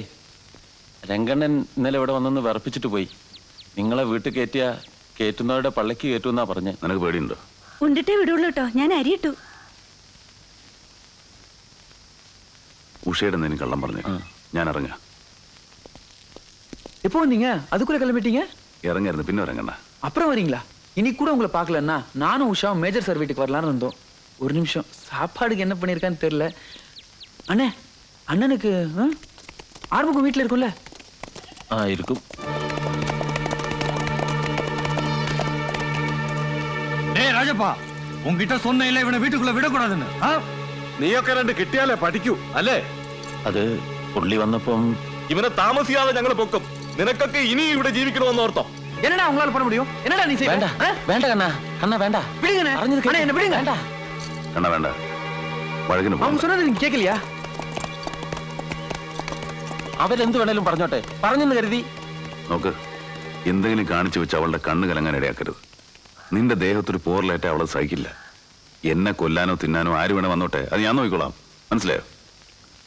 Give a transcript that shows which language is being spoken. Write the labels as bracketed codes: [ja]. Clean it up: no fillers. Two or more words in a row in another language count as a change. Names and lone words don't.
[ml] രംഗണ്ണൻ ഇന്നലെ ഇവിടെ വന്നൊന്ന് വിറപ്പിച്ചിട്ട് പോയി. നിങ്ങളെ വീട്ടിൽ കയറ്റുന്നവരുടെ പള്ളക്ക് കയറ്റുമെന്നാ പറഞ്ഞ്. നിനക്ക് പേടിയുണ്ടോ? ഉണ്ടിട്ടേ വിടുള്ളൂ കേട്ടോ, ഞാൻ അരിയിട്ടു. ഉഷയുടെ നീ കള്ളം പറഞ്ഞു. ഞാൻ ഇറങ്ങ. [ta] எப்போ வந்தீங்க? அதுக்குள்ள கிளம்பிட்டீங்க? இறங்கிருந்து பின்ன இறங்கண்ணா. அப்புறம் வரீங்களா? இன்னைக்கு கூட உங்களை பார்க்கலன்னா நானும் உஷாவும் மேஜர் சார் வீட்டுக்கு வரலான்னு இருந்தோம். ஒரு நிமிஷம், சாப்பாடுக்கு என்ன பண்ணியிருக்கான்னு தெரியல. அண்ணே, அண்ணனுக்கு ஆர்வகம் வீட்டில் இருக்கும்ல? இருக்கும். டேய் ராஜப்பா, உங்ககிட்ட சொன்ன இல்ல இவனை வீட்டுக்குள்ள விடக்கூடாதுன்னு. [ml] നീയൊക്കെ രണ്ട് കിട്ടിയാലേ പഠിക്കൂ അല്ലേ? അത് പുള്ളി വന്നപ്പം ഇവനെ താമസിയാതെ ഞങ്ങൾ പൊക്കും. നിനക്കൊക്കെ ഇനി ഇവിടെ ജീവിക്കണമെന്ന് ഓർത്തോ? [ta] என்னடா உங்களால பண்ண முடியும்? என்னடா நீ செய்ய? [ml] വേണ്ട വേണ്ട കണ്ണാ, കണ്ണാ വേണ്ട. [ta] விடுங்கண்ணே. அண்ணே, என்ன விடுங்க. [ml] വേണ്ട [ta] கண்ணா வேண்டாம். വഴക്കിന് அவங்க [ml] പോകണ്ട. [ta] சொன்னது நீங்க கேட்கலையா? [ml] അവരെന്ത് വേണേലും പറഞ്ഞോട്ടെ, പറഞ്ഞെന്ന് കരുതി. നോക്ക്, എന്തെങ്കിലും കാണിച്ചു വെച്ച് അവളുടെ കണ്ണ് കലങ്ങാൻ ഇടയാക്കരുത്. നിന്റെ ദേഹത്തൊരു പോറലേറ്റ അവളെ സഹിക്കില്ല. എന്നെ കൊല്ലാനോ തിന്നാനോ ആര് വേണേ വന്നോട്ടെ, അത് ഞാൻ നോക്കിക്കോളാം. മനസ്സിലായോ? ഊണ്